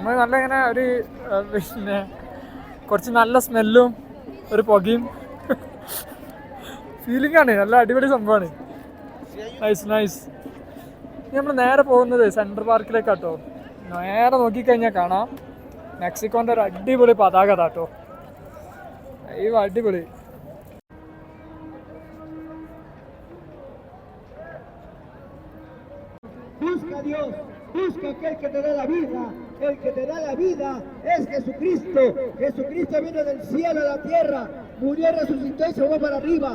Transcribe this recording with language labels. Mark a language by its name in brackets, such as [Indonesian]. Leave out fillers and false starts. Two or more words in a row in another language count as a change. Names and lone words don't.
[Malayalam] നമ്മൾ നല്ല ഇങ്ങനെ ഒരു പിന്നെ കുറച്ച് നല്ല സ്മെല്ലും ഒരു പുകയും ഫീലിംഗാണ്. നല്ല അടിപൊളി സംഭവമാണ്. നൈസ്. നമ്മൾ നേരെ പോകുന്നത് സെൻട്രൽ പാർക്കിലേക്കാട്ടോ. നേരെ നോക്കിക്കഴിഞ്ഞാൽ കാണാം മെക്സിക്കോൻ്റെ ഒരു അടിപൊളി പതാക കേട്ടോ. അടിപൊളി. [Spanish] Busca a Dios, busca aquel que te da la vida. El que te da la vida es Jesucristo. Jesucristo vino del cielo a la tierra, murió, resucitó y se fue para arriba.